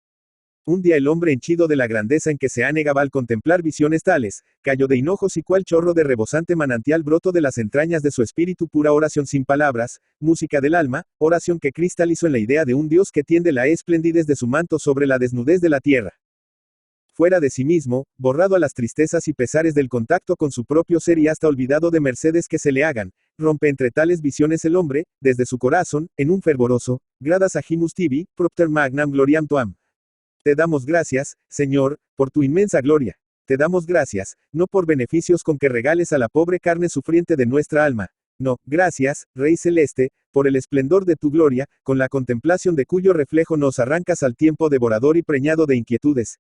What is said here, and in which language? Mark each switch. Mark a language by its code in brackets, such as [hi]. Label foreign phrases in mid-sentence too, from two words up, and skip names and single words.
[es] Un día el hombre henchido de la grandeza en que se anegaba al contemplar visiones tales, cayó de hinojos y cual chorro de rebosante manantial broto de las entrañas de su espíritu pura oración sin palabras, música del alma, oración que cristalizó en la idea de un Dios que tiende la esplendidez de su manto sobre la desnudez de la tierra. Fuera de sí mismo, borrado a las tristezas y pesares del contacto con su propio ser y hasta olvidado de mercedes que se le hagan, rompe entre tales visiones el hombre, desde su corazón, en un fervoroso, [la] gradas agimus tibi, propter magnam gloriam tuam. [es] Te damos gracias, Señor, por tu inmensa gloria. Te damos gracias, no por beneficios con que regales a la pobre carne sufriente de nuestra alma. No, gracias, Rey Celeste, por el esplendor de tu gloria, con la contemplación de cuyo reflejo nos arrancas al tiempo devorador y preñado de inquietudes.